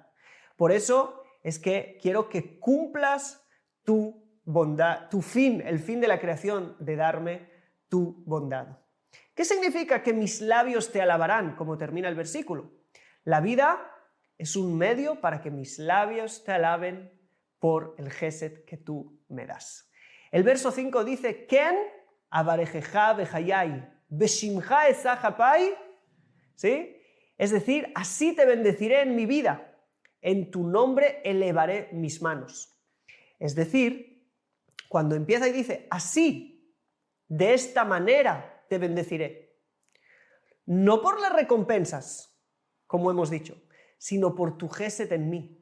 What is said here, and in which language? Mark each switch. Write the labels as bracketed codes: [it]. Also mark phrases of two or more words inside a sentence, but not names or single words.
[es] Por eso es que quiero que cumplas tu bondad, tu fin, el fin de la creación, de darme tu bondad. ¿Qué significa que mis labios te alabarán? Como termina el versículo. La vida es un medio para que mis labios te alaben por el Gesed que tú me das. El verso 5 dice, [he] כן אברכך בחיי בשמך אשא כפי, [es] ¿sí? Es decir, así te bendeciré en mi vida, en tu nombre elevaré mis manos. Es decir, cuando empieza y dice, así, de esta manera te bendeciré. No por las recompensas, como hemos dicho, sino por tu Gesed en mí.